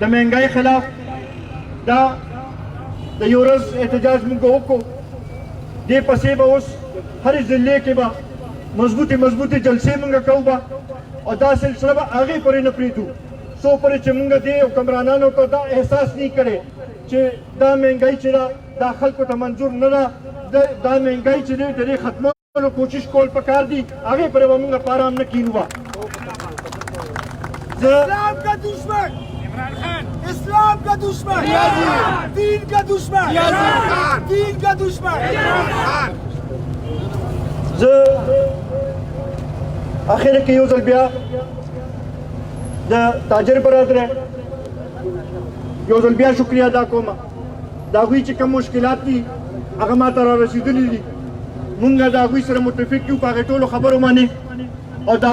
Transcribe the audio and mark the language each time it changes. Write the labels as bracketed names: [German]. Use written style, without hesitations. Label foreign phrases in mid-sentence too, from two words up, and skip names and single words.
[Pashto] مهنګۍ خلاف دا د یو ورځ احتجاج موږ وکړو دې پسې به اوس هرې ضلع کې به مضبوطې جلسې موږ کوو به او دا سلسله به هغې پورې نه پرېږدو څو پورې چې موږ دې حکمرانانو ته دا احساس نه کړی چې دا مهنګۍ چې ده دا خلکو ته منظور نه ده دا مهنګۍ چې دی د دې ختمولو کوشش کول پکار دي هغې پورې به موږ په ارام نه کښېنو به [Urdu] اسلام کا دشمن اسلام کا دشمن دین کا دشمن دین کا دشمن [Pashto] زه اخر کې یو ځل بیا د تاجر برادر یو ځل بیا شکریه ادا کوم د هغوی چې کوم مشکلات دي هغه ما ته را رسېدلي دي مونږ د هغوی سره متفق یو په هغې ټولو خبرو باندې او د